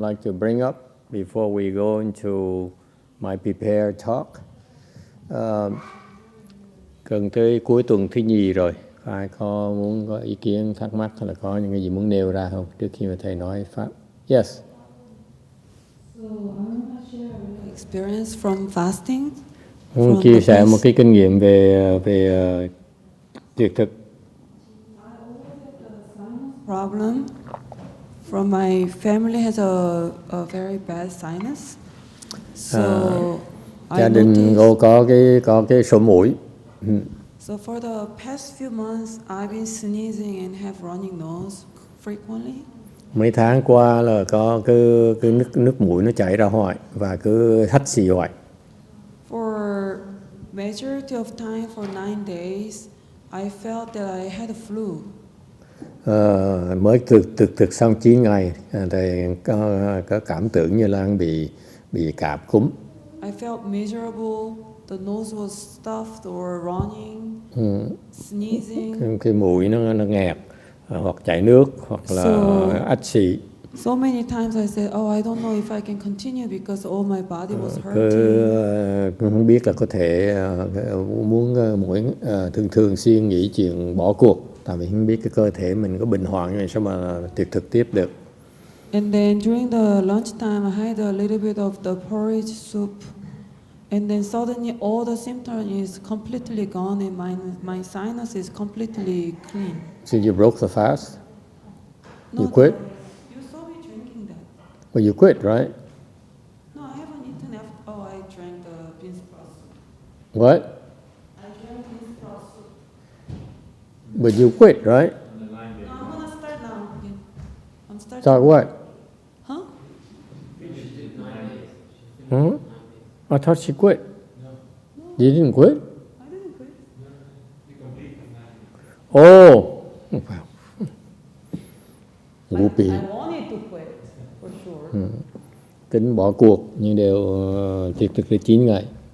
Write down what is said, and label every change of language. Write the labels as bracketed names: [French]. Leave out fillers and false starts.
[English] like to bring up before we go into my prepared talk. [Vietnamese] Gần tới cuối tuần thứ nhì rồi, ai muốn có ý kiến thắc mắc hay là có những cái gì muốn nêu ra không trước khi mà thầy nói pháp? [English] Yes. So I want to share an experience from fasting. [Vietnamese] Muốn chia sẻ một cái kinh nghiệm về tuyệt thực. [English] I always have the sinus problem. From my family has a very bad sinus. So [Vietnamese] Gia đình có cái sổ mũi. [English] So for the past few months, I've been sneezing and have running nose frequently. [Vietnamese] Mấy tháng qua là có cái nước mũi nó chảy ra hoài và cứ hắt xì hoài. [English] For majority of time, for 9 days, I felt that I had a flu. [Vietnamese] Mới thực xong 9 ngày thì có cảm tưởng như là bị cảm cúm. [English] I felt miserable. The nose was stuffed or running, sneezing. [Vietnamese] Cái mũi nó nghẹt hoặc chảy nước hoặc là ách xì. [English] So many times I said, oh, I don't know if I can continue because all my body was hurting. [Vietnamese] Không biết là có thể muốn thường xuyên nghĩ chuyện bỏ cuộc. Tại vì không biết cái cơ thể mình có bình hoàng như vậy sao mà tuyệt thực tiếp được. [English] And then during the lunchtime, I had a little bit of the porridge soup. And then suddenly all the symptoms is completely gone and my sinus is completely clean. So you broke the fast? No, You quit? You saw me drinking that. Well, you quit, right? No, I haven't eaten after. Oh, I drank the bean sprout soup. What? I drank bean sprout soup. But you quit, right? No, I'm gonna start now again. I'm starting. Start what? Huh? Huh? I thought she quit. No. You didn't quit? I didn't quit. Oh. Wow. Whoopee. I wanted to quit, for sure. [Vietnamese] Tính bỏ cuộc nhưng đều tuyệt thực là 9 ngày.